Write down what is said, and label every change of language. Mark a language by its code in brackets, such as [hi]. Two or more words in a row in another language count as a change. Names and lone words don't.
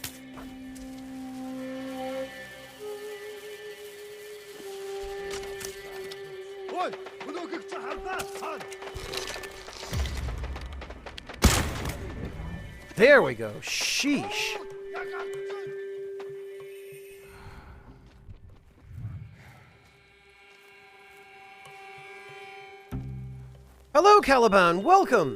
[en] Oi, [mn] өнөөхийг чи хардаа. [en] There we go. Sheesh. Hello, Caliban. Welcome.